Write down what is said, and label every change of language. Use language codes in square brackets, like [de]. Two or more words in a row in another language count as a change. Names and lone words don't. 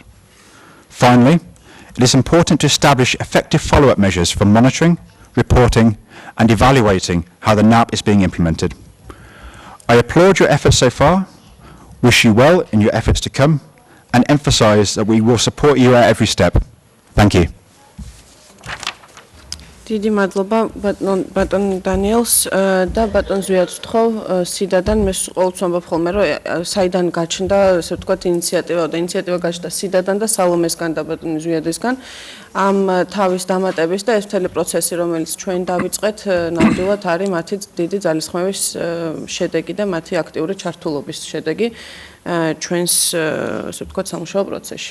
[en] Finally, it is important to establish effective follow-up measures for monitoring, reporting, and evaluating how the NAP is being implemented. I applaud your efforts so far, wish you well in your efforts to come, and emphasise that we will support you at every step. Thank you. [ka] დიდი მადლობა ბატონ დანიელს და ბატონ ზვიადს ვთხოვ სიდადან მე ყოველთვის ვამბობ ხოლმე რომ საიდან გაჩნდა ესე ვთქვათ ინიციატივა გაჩნდა სიდადან და სალომესგან და ბატონ ზვიადისგან ამ თავის დამატების და ეს მთელი პროცესი რომელიც ჩვენ დავიწყეთ ნამდვილად არის მათი დიდი ძალისხმევის შედეგი და მათი აქტიური ჩართულობის შედეგი ჩვენს ესე ვთქვათ სამუშაო პროცესში.